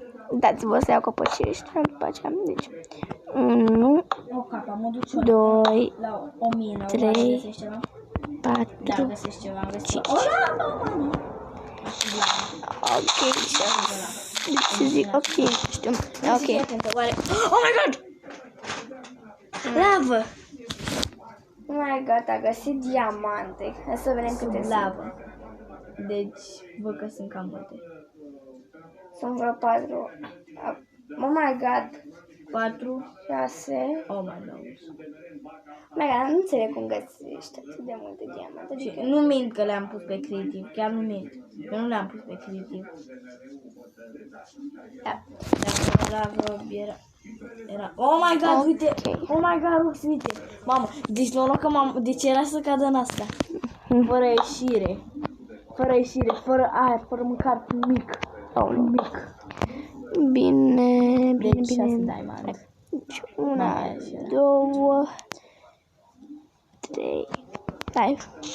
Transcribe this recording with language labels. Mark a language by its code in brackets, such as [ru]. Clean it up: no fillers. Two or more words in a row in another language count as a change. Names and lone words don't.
[ro] Dați-vă să iau copăcii ăștia, după aceea, deci 1, 2, 3, 4, 5. Ok, ce zic, ok, știu, ok. [en] Oh my god! Lavă! Oh my god, [ro] a găsit diamante. Hai să vedem câte sunt. Lavă. Deci, văd că sunt cam multe. Sunt vreo 4. [en] Oh my god. [ro] 4. 6. [en] Oh my god. Oh my god, [ro] nu înțeleg cum găsești atât de multe diamante. Adică Nu mint că le-am pus pe creativ, chiar nu mint. Eu nu le-am pus pe creativ. Da. Dacă lavă era... [en] Oh my god, uite! Oh my god, [ro] uite! Mamă, deci noroc că deci era să cadă în asta. Fără ieșire. Fără ieșire, fără aer, fără mâncare, nimic. Nimic. Bine, Deci 6 bine. diamante. 1, 2, 3, 5.